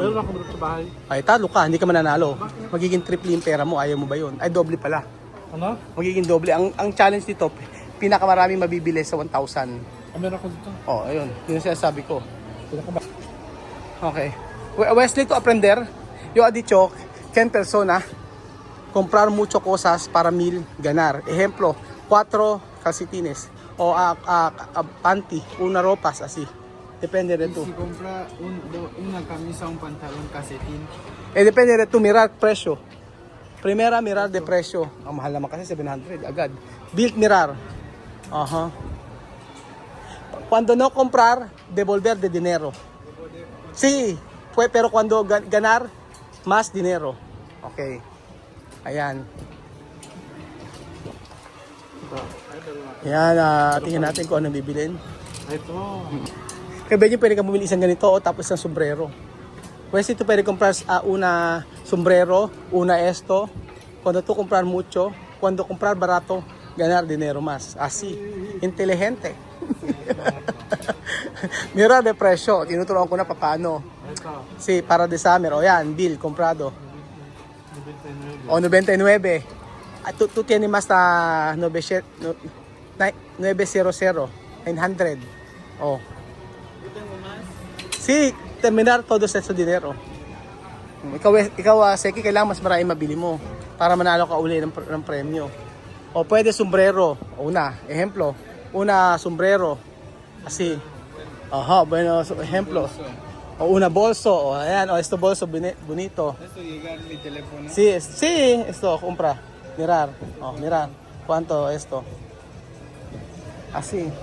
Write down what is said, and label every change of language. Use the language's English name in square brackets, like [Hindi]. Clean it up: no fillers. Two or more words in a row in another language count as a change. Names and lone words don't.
[Filipino] Meron akong dito sa bahay. Ay, talo ka, hindi ka mananalo. Magiging triple yung pera mo, ayaw mo ba yun? Ay, doble pala. Ano? Magiging doble. Ang challenge dito, pinakamaraming mabibili sa 1,000. Meron ako dito. Oh, ayun. Yun ang sinasabi ko. Okay. [Spanish] Wesley, to aprender, yo ha dicho que en persona comprar mucho cosas para 1,000 ganar. Ejemplo, 4 calcetines o panty, una ropas así. Depende de Y tú. si compra una camisa, un pantalón, calcetín, Depende de tú mirar precio. Primera mirar de precio. [Filipino] Ang mahal naman kasi 700 agad. [Spanish] Bill mirar. Ajá. Cuando no comprar, devolver de dinero. Sí, pero cuando ganar, más dinero. [Filipino] Okay. Ayan. Ayan, tingnan natin kung anong bibilin. ito. Kaya Benji, pwede ka bumili isang ganito o tapos isang sombrero. [Spanish] Pues [Filipino] ito pwede [Spanish] comprar una sombrero, una esto. Cuando tú comprar mucho, cuando comprar barato, ganar dinero más. Así. Inteligente. Mira de presyo. [Filipino] Tinuturuan ko na paano. Ito. [Spanish] Sí, para de summer. O yan, bill, comprado. 99. O 99. Tú tienes más na 900. 900. Oh. Sí, terminar todo sa dinero. [Filipino] Ikaw Seki, kailangan mas marami mabili mo para manalo ka uli ng premyo. O pwede sombrero. [Spanish] Una, ejemplo, una sombrero. Así. Ajá, bueno, ejemplo. O una bolso. O ayan, o esto bolso bonito. Esto llegar mi teléfono. Sí, esto, compra. Mirar. Oh, mirar. ¿Cuánto esto? Así.